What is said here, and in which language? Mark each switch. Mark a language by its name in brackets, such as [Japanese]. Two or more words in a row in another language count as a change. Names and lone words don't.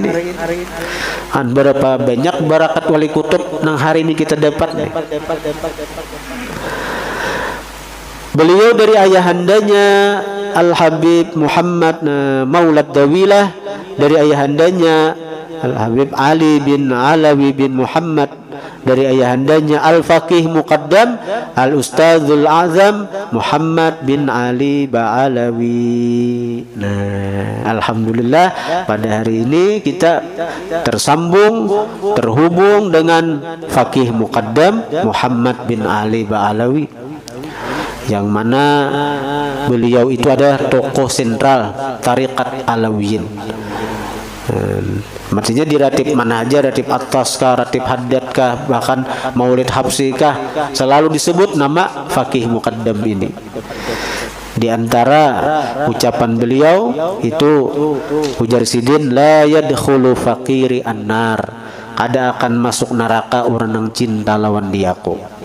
[Indonesian] Berapa banyak barakat wali kutub nang hari ini kita dapat nih. Beliau dari ayahandanya Al Habib Muhammad Maulad Dawilah, dari ayahandanya Al Habib Ali bin Alawi bin Muhammad, dari ayahandanya Al Faqih Muqaddam Al Ustadzul Azam Muhammad bin Ali Ba'alawi. Nah, alhamdulillah pada hari ini kita tersambung, terhubung dengan Faqih Muqaddam Muhammad bin Ali Ba'alawi, yang mana beliau itu adalah tokoh sentral Tariqat Alawiyin. Maksudnya di ratib mana aja, ratib atas kah, ratib haddad kah, bahkan maulid habsi kah, selalu disebut nama Faqih Muqaddam ini. Di antara ucapan beliau itu ujar Sidin, [Arabic] لا يدخل فقيري النار, [Indonesian] kada akan masuk neraka orang yang cinta lawan diaku.